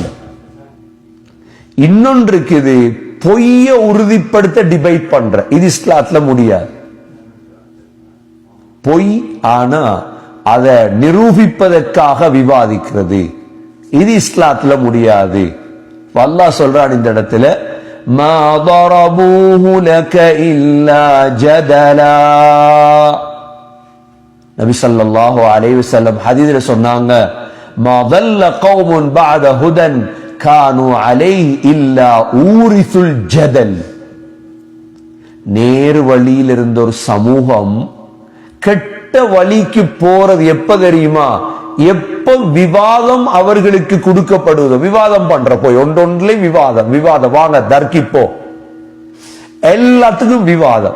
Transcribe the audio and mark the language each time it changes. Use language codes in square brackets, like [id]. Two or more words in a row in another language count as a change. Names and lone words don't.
[ta] இன்னொன்று இருக்குது பொய்ய உறுதிப்படுத்த டிபேட் பண்ற, இது இஸ்லாத்துல முடியாது. பொய் ஆனா அதை நிரூபிப்பதற்காக விவாதிக்கிறது, இது இஸ்லாத்துல முடியாது. அல்லாஹ் சொல்றான் இந்த இடத்துல, [ar] மா ضربوه لك إلا جدلا. நபி صلى الله عليه وسلم [ta] ஹதீஸ்ல சொன்னாங்க, [ar] மா ضل قوم بعد هدى كانوا عليه إلا أورثوا الجدل. [ta] நேர் வழியில் இருந்த ஒரு சமூகம் கெட்ட வழிக்கு போறது எப்ப தெரியுமா? எப்ப விவாதம் அவர்களுக்கு கொடுக்கப்படுவதோ. விவாதம் பண்ற போய் ஒன்றொன்றிலே விவாதம், விவாதம், வாங்க தர்க்கிப்போ, எல்லாத்துக்கும் விவாதம்.